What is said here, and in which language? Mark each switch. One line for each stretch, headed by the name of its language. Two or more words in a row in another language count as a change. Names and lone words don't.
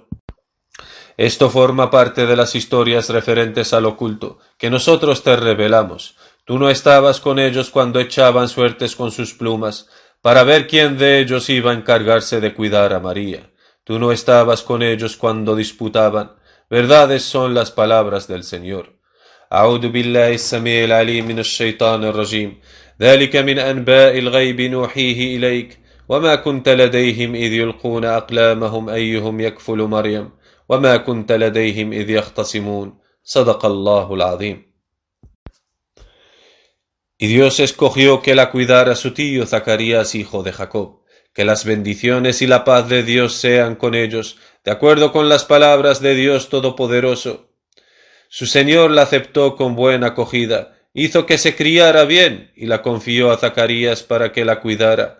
Spanish: Esto forma parte de las historias referentes al oculto, que nosotros te revelamos. Tú no estabas con ellos cuando echaban suertes con sus plumas, para ver quién de ellos iba a encargarse de cuidar a María. Tú no estabas con ellos cuando disputaban. Verdades son las palabras del Señor.
Arabic: أعوذ بالله السميع العليم من الشيطان الرجيم ذلك من أنباء الغيب نوحيه إليك وما كنت لديهم إذ يلقون أقلامهم أيهم يكفل مريم وما كنت لديهم إذ يختصمون صدق الله العظيم.
Spanish: Y Dios escogió que la cuidara su tío Zacarías, hijo de Jacob. Que las bendiciones y la paz de Dios sean con ellos, de acuerdo con las palabras de Dios Todopoderoso. Su Señor la aceptó con buena acogida, hizo que se criara bien y la confió a Zacarías para que la cuidara.